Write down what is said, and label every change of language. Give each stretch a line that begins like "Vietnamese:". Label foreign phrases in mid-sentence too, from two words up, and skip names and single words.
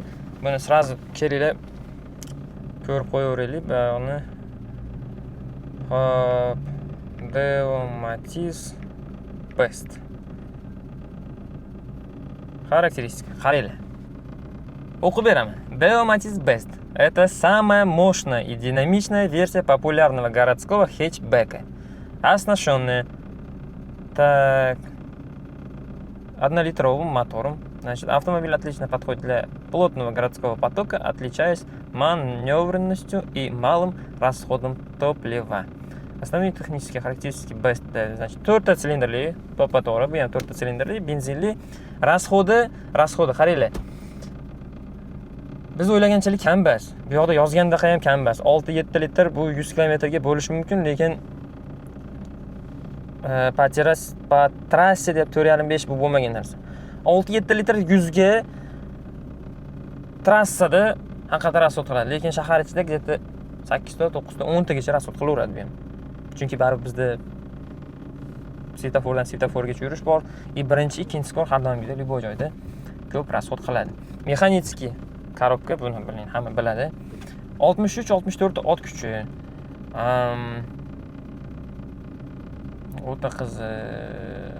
Uzbek: Buni sразу kelinglar ko'rib qo'yaveraylik va uni hop Matiz Best. Характеристика. Qaranglar. O'qib beraman. Matiz Best.
Russian: Это самая мощная и динамичная версия популярного городского хэтчбека, оснащенная 1-литровым мотором. Значит, автомобиль отлично подходит для плотного городского потока, отличаясь маневренностью и малым расходом топлива. Основные технические характеристики Best, значит,
Uzbek: 4-цилиндрli top motori, bu ham 4-цилиндрli, benzinli,
Russian: расходы, qaranglar.
Uzbek: Biz o'ylaganchalik kam emas. Bu yoqda yozgandaqa ham kam emas. 6-7 litr bu 100 kilometrga bo'lishi mumkin, lekin
Russian: po trasсе
Uzbek: deb 4.5 bu bo'lmagan narsa. 6-7 litr 100 ga trassada haqiqatan rasxod qiladi, lekin shahar ichida где-то 8 ta, 9 ta, 10 tagacha rasxod qilaveradi bu ham. Chunki baribir bizda svetofordan svetoforgacha yurish bor, birinchi, ikkinchi skor har doimgidek любой joyda ko'p rasxod qiladi. Mexanitskiy korobka, buni biling, hamma biladi. 63-64 ot kuchi. O'ta qiziq.